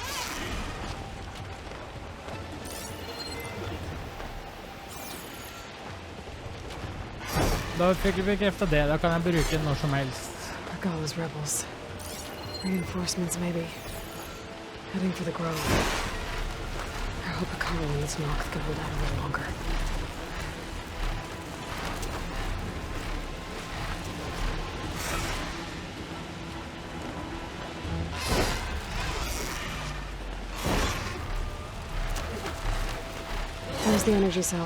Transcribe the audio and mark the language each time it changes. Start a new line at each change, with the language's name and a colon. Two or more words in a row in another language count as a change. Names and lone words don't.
Norwegian: Da fikk vi bekreftet det, da kan jeg bruke den når som helst.
English: Regala's rebels. Reinforcements, maybe. Heading for the grove. I hope a Carl and this Noct can hold out a little longer. There's the energy cell.